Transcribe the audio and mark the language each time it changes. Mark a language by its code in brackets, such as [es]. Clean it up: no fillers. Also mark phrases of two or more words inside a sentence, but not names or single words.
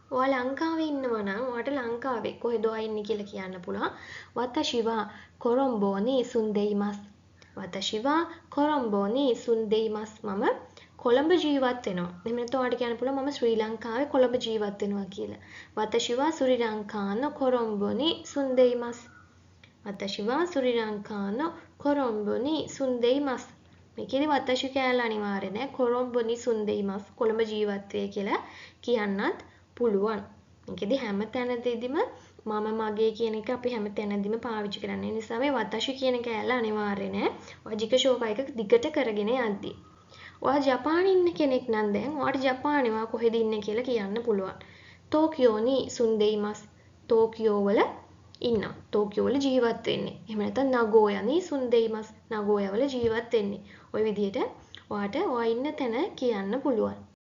[si] ඔයා ලංකාවේ ඉන්නවා නම් ඔයාට ලංකාවේ කොහෙද ඔයා ඉන්නේ කියලා කියන්න පුළුවන්. [ja] 私は කොළඹ に住んでいます. 私は කොළඹ に住んでいます. [si] මම කොළඹ ජීවත් වෙනවා. එහෙම නැත්නම් ඔයාට කියන්න පුළුවන් මම ශ්‍රී ලංකාවේ කොළඹ ජීවත් වෙනවා කියලා. [ja] 私はスリランカのコロンボに住んでいます. 私はスリランカのコロンボに住んでいます. [si] මේකේදී වතෂි කෑල්ල අනිවාර්ය නෑ. [ja] කොළඹ に住んでいます. [si] කොළඹ ජීවත් වේ කියලා කියන්නත් පුළුවන්. මේකේදී හැම තැනදීම මම මගේ කියන එක අපි හැම තැනදීම පාවිච්චි කරන්නේ. ඒ නිසා මේ වතෂි කියන කෑල්ල අනිවාර්ය නෑ. ඔයා [ja] 自己紹介 [si] එක දිගට කරගෙන යද්දී. ඔයා ජපානයේ ඉන්න කෙනෙක් නම් දැන් ඔයාට ජපානයේ ඔයා කොහෙද ඉන්නේ කියලා කියන්න පුළුවන්. [ja] ටෝකියෝ に住んでいます. [si] ටෝකියෝ වල ඉන්නවා. ටෝකියෝ වල ජීවත් වෙන්නේ. එහෙම නැත්නම් [ja] නගෝයා に住んでいます. [si] නගෝයා වල ජීවත් වෙන්නේ. ওই විදිහට ඔයාට ඔයා ඉන්න තැන කියන්න පුළුවන්.